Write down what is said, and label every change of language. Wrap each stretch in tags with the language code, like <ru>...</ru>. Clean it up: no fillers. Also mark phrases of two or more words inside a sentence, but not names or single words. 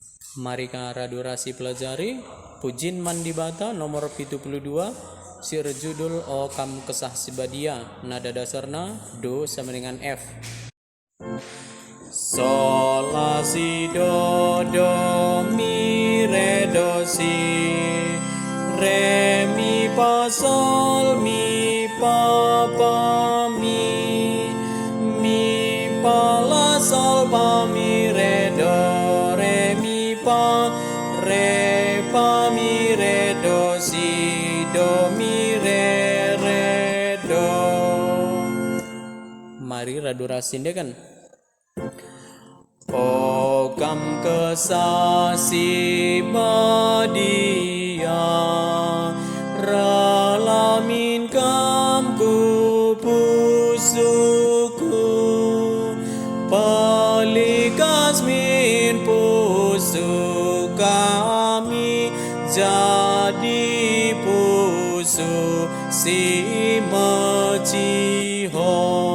<btx>Mari durasi pelajari Pujin Mandibata nomor 72 sir judul O Kam Kesah Sibadia, nada dasarna Do</btx> <id>sama dengan</id> <btx>F. Sol la si do do mi re do si re mi fa sol mi pa pa mi pa la sol pa mi re do re mi pa mi re do si do mi re do. Mari radurasinde kan. O kam kesah sibadia ralamin kam ku pusuku palikas min pusu kami jadi pusu si maciho.</btx>